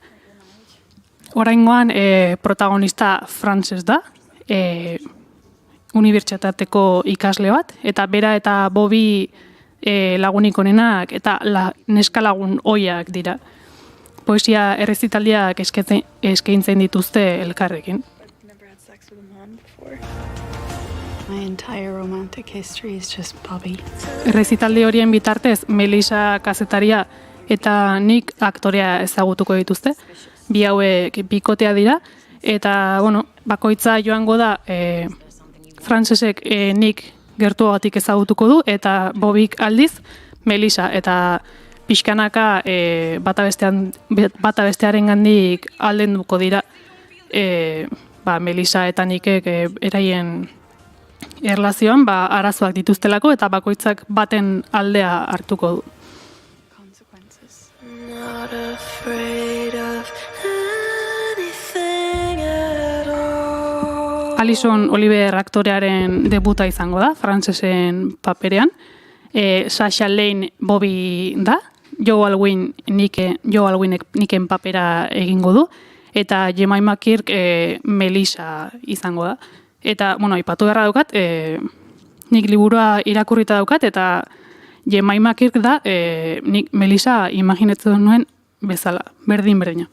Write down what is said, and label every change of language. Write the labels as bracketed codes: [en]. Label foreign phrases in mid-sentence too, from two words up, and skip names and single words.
[eu] Oraingoan protagonista Frances da, unibertsitateko ikasle bat, eta bera eta Bobby lagunik onenak eta neska lagun ohiak dira. Poesia errezitaldiak eskaintzen dituzte elkarrekin. [en] My entire romantic history is just Bobby. [eu] Errezitaldi horien bitartez, Melissa kazetaria eta nik aktorea ezagutuko dituzte. Bi hauek bikotea dira, eta bakoitza joango da Francesek nik gertuagatik ezagutuko du, eta Bobik aldiz Melissa, eta pixkanaka bata bestearen gandik aldenduko dira Melissa eta nikek eraien erlazioan arazoak dituztelako eta bakoitzak baten aldea hartuko du. [en] Not afraid of anything at all. [eu] Alison Oliver aktorearen debuta izango da, Francesen paperean. Sasha Lane Bobby da, Joe Alwinek Niken papera egingo du, eta Jemima Kirk Melissa izango da. Eta, aipatu beharra daukat, nik liburua irakurrita daukat, eta Jemima Kirk da, nik Melissa imaginatzen nuen bezala, berdin-berdina.